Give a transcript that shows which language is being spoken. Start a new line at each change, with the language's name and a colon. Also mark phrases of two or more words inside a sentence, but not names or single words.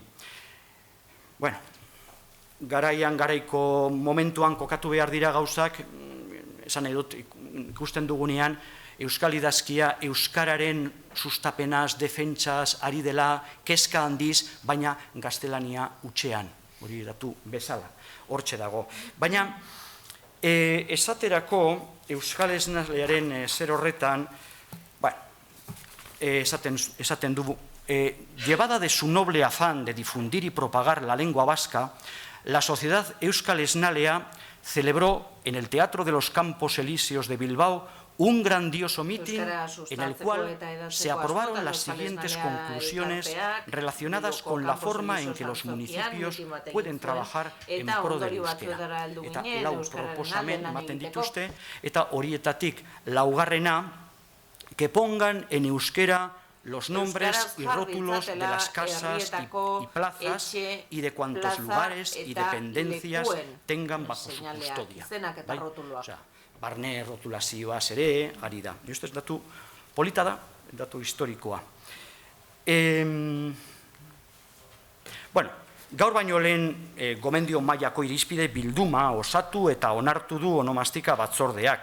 Basque: Bueno, garaiko momentuan kokatu behar dira gauzak, esan nahi dut ikusten dugunean, Euskal idazkia Euskararen sustapenaz, defentsaz, ari dela, kezka handiz, baina gaztelania utxean, hori datu bezala, hortxe dago. Baina, esaterako Euskal Esnalearen zer horretan, esaten dugu,
Spanish: llevada de su noble afán de difundir y propagar la lengua vasca, la sociedad Euskal Esnalea celebró en el Teatro de los Campos Elíseos de Bilbao un grandioso mitin en el cual se aprobaron las siguientes conclusiones relacionadas con la forma en que los municipios pueden trabajar en pro del euskera.
Basque: Eta lau proposamen ematen dituzte, eta horietatik laugarrena,
Spanish: que pongan en euskera los nombres y rótulos de las casas y plazas y de cuantos lugares y dependencias tengan bajo su custodia.
Basque: Barne rotulazioaz ere, ari da. Ustez datu polita da, datu historikoa. Bueno, gaur baino lehen gomendio mailako irizpide bilduma osatu eta onartu du onomastika batzordeak.